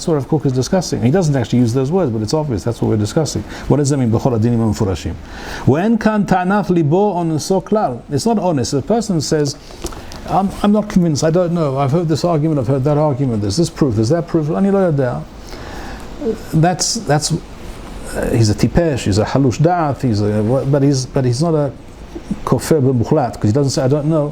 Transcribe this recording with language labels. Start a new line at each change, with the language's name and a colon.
English: That's what Rav Kook is discussing. He doesn't actually use those words, but it's obvious, that's what we're discussing. What does that mean,
Hebrew: בכל הדינים המפורשים? ואין כאן טענת ליבו או נשוא כלל.
English: It's not honest. If a person says, I'm not convinced, I don't know, I've heard this argument, I've heard that argument, there's this proof, there's that proof,
Hebrew: אני לא יודע.
English: That's he's a tipesh, he's a halush da'at, but he's not a
Hebrew: kofer b'muchlat,
English: because he doesn't say, I don't know.